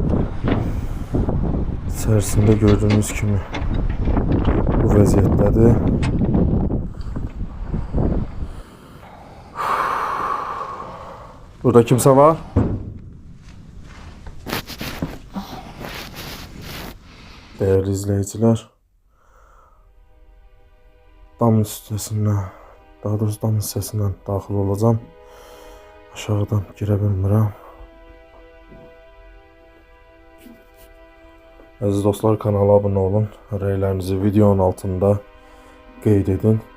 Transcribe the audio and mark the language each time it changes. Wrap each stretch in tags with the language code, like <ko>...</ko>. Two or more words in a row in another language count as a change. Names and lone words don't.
<tr>İçerisinde gördüğünüz</tr> <az>kimi bu vəziyyətdədir.</az> <tr>Burada kimse var? Değerli izleyiciler,</tr> <az>damın üstesindən, daha doğrusu damın hissəsindən daxil olacağım. Aşağıdan girə bilmirəm. Əziz dostlar, kanala abunə olun. Rəylərinizi videonun altında qeyd edin.</az>